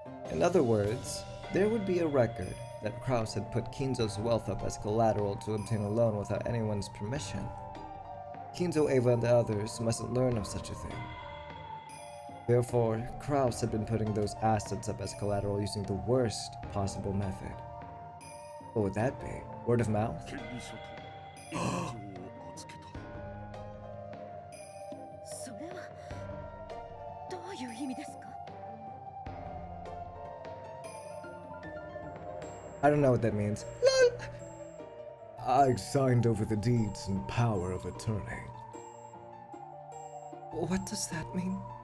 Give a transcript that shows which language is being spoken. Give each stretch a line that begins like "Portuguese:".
English: In other words, there would be a record that Kraus had put Kinzo's wealth up as collateral to obtain a loan without anyone's permission. Kinzo, Eva, and the others mustn't learn of such a thing. Therefore, Kraus had been putting those assets up as collateral using the worst possible method. What would that be? Word of mouth?
Japanese: 権利書と印章を預けた。それはどういう意味ですか？
English: I don't know what that means. LOL! I signed over the deeds and power of attorney. What does that mean?